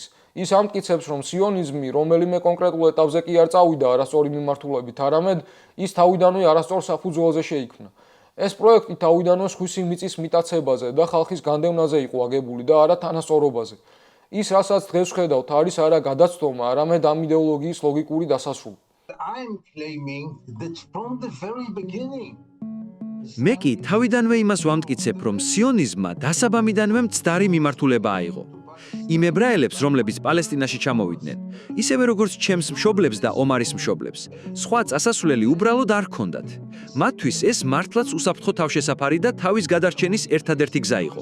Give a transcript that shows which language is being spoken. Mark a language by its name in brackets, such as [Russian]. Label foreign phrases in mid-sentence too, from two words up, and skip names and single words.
[Georgian] ის ამტკიცებს, რომ სიონიზმი რომელიმე კონკრეტულ ეტაპზე კი არ წავიდა არასწორი მიმართულებით, არამედ ის თავიდანვე არასწორ საფუძველზე შეიქმნა. ეს პროექტი თავიდანვე სხვისი მიწის მიტაცებაზე და ხალხის განდევნაზე იყო აგებული და არა თანასწორობაზე. ის, რასაც დღეს ვხედავთ, არის არა გადაცდომა, არამედ ამ იდეოლოგიის ლოგიკური დასასრული. [English] I'm claiming that from the very beginning. [Georgian] მე კი თავიდანვე იმას ვამტკიცებ, რომ სიონიზმმა დასაბამიდანვე მცდარი მიმართულება აიღო. იმ ებრაელებს, რომლებიც პალესტინაში ჩამოვიდნენ, ისევე როგორც ჩემს მშობლებს და ომარის მშობლებს, სხვა წასასვლელი უბრალოდ არ ჰქონდათ. მათთვის ეს მართლაც უსაფრთხო თავშესაფარი და თავის გადარჩენის ერთადერთი გზა იყო.